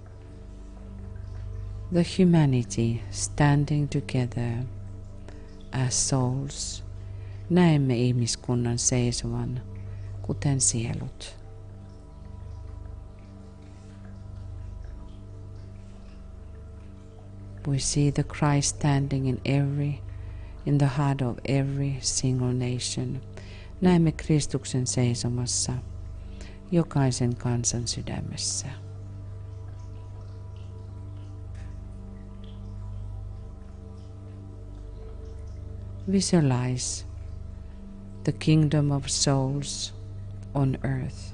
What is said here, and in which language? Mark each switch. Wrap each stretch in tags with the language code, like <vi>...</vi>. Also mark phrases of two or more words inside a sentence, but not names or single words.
<en>the humanity standing together as souls.</en> <fi>Näemme ihmiskunnan seisovan, kuten sielut.</fi> <en>We see the Christ standing in the heart of every single nation.</en> <fi>Näemme Kristuksen seisomassa jokaisen kansan sydämessä.</fi> <en>Visualize the kingdom of souls on earth.</en>